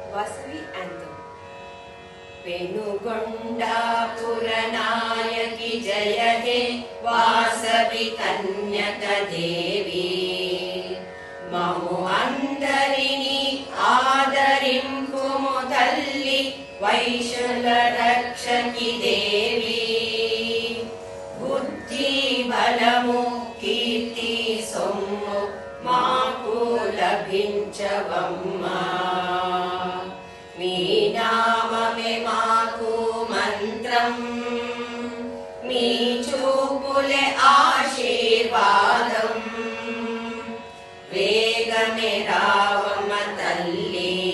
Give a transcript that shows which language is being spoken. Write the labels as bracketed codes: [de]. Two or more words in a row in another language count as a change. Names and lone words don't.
[en] Vasavi anthem. [te] పెనుగొండపుర నాయకి జయ హే వాసవి కన్యక దేవి మము అందరిని ఆదరింపుము తల్లి వైశుల రక్షకి దేవి బుద్ధి బలము కీర్తి సొమ్ము మాకు లభించవమ్మ మీ నామమే మాకు మంత్రం మీ చూపులే ఆశీర్వాదం వేగమే రావమ్మ తల్లి